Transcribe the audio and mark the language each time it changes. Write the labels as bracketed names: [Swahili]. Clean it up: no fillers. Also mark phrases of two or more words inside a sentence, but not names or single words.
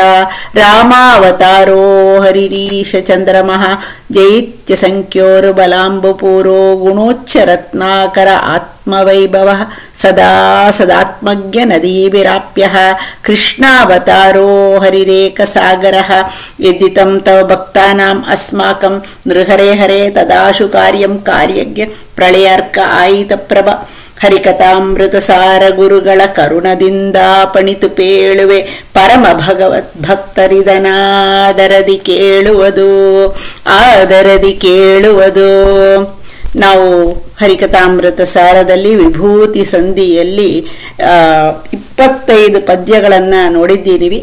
[Sanskrit] ರಾಮಾವತಾರೋ ಹರಿರೀಶ ಚಂದ್ರಮಃ ಜೈತ್ಯ ಸಂಖ್ಯೋರು ಬಲಾಂಬುಪೂರೋ ಗುಣೋಚ್ಚರತ್ನಾಕರ ಆತ್ಮವೈಭವಃ ಸದಾ ಸದಾತ್ಮಜ್ಞ ನದೀಭಿರಾಪ್ಯಃ. ಕೃಷ್ಣಾವತಾರೋ ಹರಿರೇಕಸಾಗರಃ ಯದ್ದಿತಂ ತವ ಭಕ್ತಾನಾಂ ಅಸ್ಮಾಕಂ ನೃಹರೆ ಹರೆ ತದಾಶು ಕಾರ್ಯಂ ಕಾರ್ಯಜ್ಞ ಪ್ರಳಯಾರ್ಕ ಆಯಿತ ಪ್ರಭ. [Kannada] ಹರಿಕಥಾಮೃತ ಸಾರ ಗುರುಗಳ ಕರುಣದಿಂದ ಪಣಿತು ಪೇಳುವೆ ಪರಮ ಭಗವತ್ ಭಕ್ತರಿದನಾದರದಿ ಕೇಳುವುದು ಆದರದಿ ಕೇಳುವುದು. ನಾವು ಹರಿಕಥಾಮೃತ ಸಾರದಲ್ಲಿ ವಿಭೂತಿ ಸಂಧಿಯಲ್ಲಿ 25 ಪದ್ಯಗಳನ್ನು ನೋಡಿದ್ದೀವಿ.